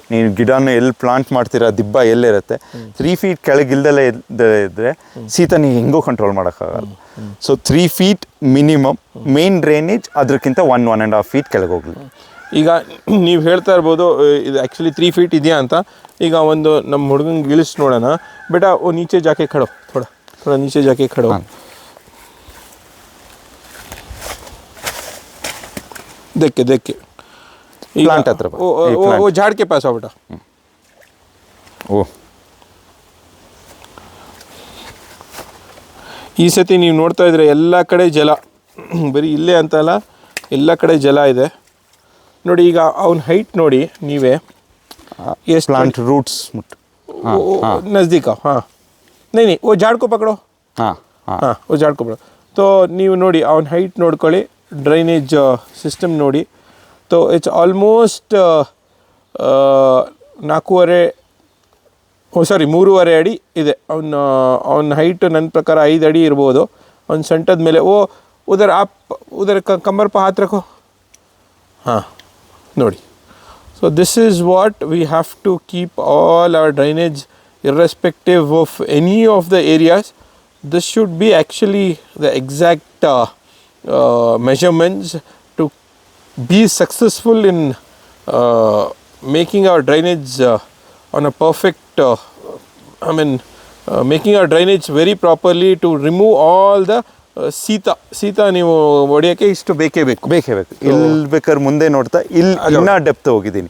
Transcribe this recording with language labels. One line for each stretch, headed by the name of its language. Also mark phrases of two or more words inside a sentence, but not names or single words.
Kannada: ನೀವು ಗಿಡನ ಎಲ್ಲಿ ಪ್ಲಾಂಟ್ ಮಾಡ್ತೀರಾ, ದಿಬ್ಬ ಎಲ್ಲಿರುತ್ತೆ, 3 feet ಕೆಳಗಿಲ್ದಲೇ ಇದ್ದರೆ ಶೀತ ನೀವು ಹೆಂಗೋ ಕಂಟ್ರೋಲ್ ಮಾಡೋಕ್ಕಾಗಲ್ಲ. ಸೊ 3 feet ಮಿನಿಮಮ್.
English: main drainage
Kannada: ಅದಕ್ಕಿಂತ 1.5 feet ಕೆಳಗೆ ಹೋಗಲಿ. ಈಗ ನೀವು ಹೇಳ್ತಾ ಇರ್ಬೋದು ಇದು ಆ್ಯಕ್ಚುಲಿ 3 feet ಇದೆಯಾ ಅಂತ. ಈಗ ಒಂದು ನಮ್ಮ ಹುಡುಗಂಗೆ ಇಳಿಸಿ ನೋಡೋಣ.
Hindi: बेटा ओ नीचे जाके खड़ो, ಥೋड़ा नीचे जाके खड़ो. देख के प्लांट हत्र वो झाड़ के पास आओ बेटा. ओ
Kannada: ಈ ಸತಿ ನೀವು ನೋಡ್ತಾ ಇದ್ರೆ ಎಲ್ಲ ಕಡೆ ಜಲ, ಬರೀ ಇಲ್ಲೇ ಅಂತಲ್ಲ ಎಲ್ಲ ಕಡೆ ಜಲ ಇದೆ ನೋಡಿ. ಈಗ ಅವನ ಹೈಟ್ ನೋಡಿ ನೀವೇ ಎಷ್ಟು.
English: plant roots
Hindi: नज़दीक आओ. हाँ नहीं वो झाड़ को पकड़ो. हाँ वो झाड़ को पकड़ो.
Kannada: तो ನೀವು ನೋಡಿ ಅವನ ಹೈಟ್ ನೋಡ್ಕೊಳ್ಳಿ,
English: drainage system
Kannada: ನೋಡಿ. तो
English: it's almost
Kannada: 3.5 ಅಡಿ ಇದೆ. ಅವನ ಹೈಟ್ ನನ್ನ ಪ್ರಕಾರ 5 ಅಡಿ ಇರ್ಬೋದು. ಅವ್ನ ಸೊಂಟದ ಮೇಲೆ
Hindi: उधर कमर पा हाथ रखो.
Kannada: ಹಾಂ ನೋಡಿ.
English: so this is what we have to keep all our drainage irrespective of any of the areas. This should be actually the exact measurements to be successful in making our drainage on a perfect making our drainage very properly to remove all the
Kannada: ಶೀತ ನೀವು ಹೊಡೆಯೋಕ್ಕೆ ಇಷ್ಟು ಬೇಕೇ ಬೇಕು. ಇಲ್ಲಿ ಬೇಕಾದ್ರೆ ಮುಂದೆ ನೋಡ್ತಾ ಇಲ್ಲಿ ಇನ್ನೂ ಡೆಪ್ತ್ ಹೋಗಿದ್ದೀನಿ.